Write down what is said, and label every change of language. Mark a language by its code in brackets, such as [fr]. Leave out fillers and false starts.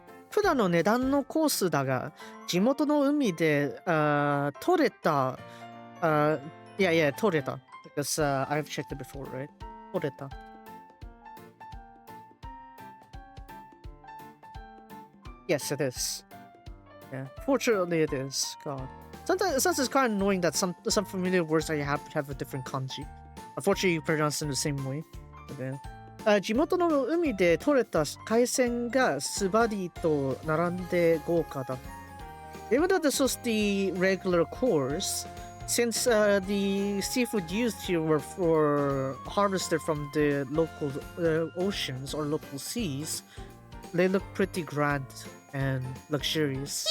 [ja] 普段の値段のコースだが、地元の海で取れた、取れた。 [en] Because I've checked it before, right? [ja] 取れた。 [en] Yes, it is. Yeah, fortunately it is. God. Sometimes it's kind of annoying that some familiar words that you have a different kanji. Unfortunately, you pronounce them the same way. But yeah. [ja] 地元の海で採れた海鮮がスバディと並んで豪華だ。 [en] Even though this was the regular course, since the seafood used here were harvested from the local oceans or local seas, they look pretty grand and luxurious.